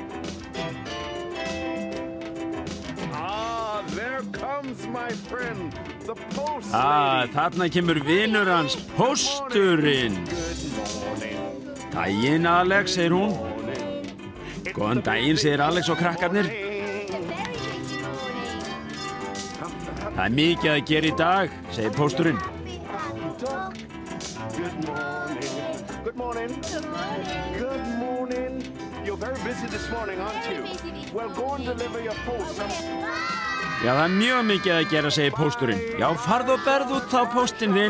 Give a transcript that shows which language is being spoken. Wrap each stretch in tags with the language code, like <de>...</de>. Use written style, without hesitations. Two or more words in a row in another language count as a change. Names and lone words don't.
<en>There comes my friend, The post</en> <is>Þarna kemur vinur hans, pósturinn. Daginn, Alex, segir hún. Góðan daginn, segir Alex og krakkarnir. Það mikið að gera í dag, segir pósturinn.</is> <en>Good morning. Good morning. You're very busy this morning, aren't you? Well, go and deliver your post.</en> <is>Já, það mjög mikið að gera, segir pósturinn. Já, farðu og berðu út þá póstinn þinn.</is>